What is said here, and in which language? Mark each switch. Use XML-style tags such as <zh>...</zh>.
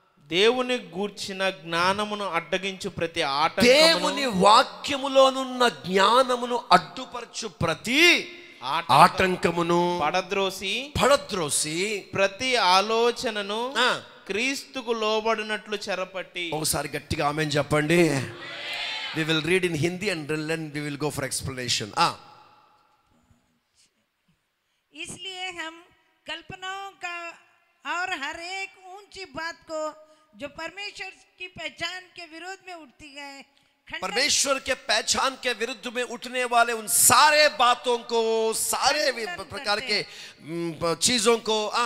<te>దేవుని గూర్చిన జ్ఞానమును అడ్డగించు ప్రతి ఆటంకమును, దేవుని వాక్యములోనున్న జ్ఞానమును అడ్డుపరచు ప్రతి ఆటంకమును పడద్రోసి ప్రతి ఆలోచనను క్రీస్తుకు లోబడినట్లు చెరపట్టి. ఒకసారి గట్టిగా ఆమేన్ చెప్పండి.</te> <en>We will read in Hindi and then we will go for explanation.</en> <hi>इसलिए हम कल्पनाओं का और हर एक ऊंची बात को जो परमेश्वर की पहचान के विरोध में उठती है, परमेश्वर के पहचान के विरुद्ध में उठने वाले उन सारे बातों को, सारे प्रकार के चीजों को</hi>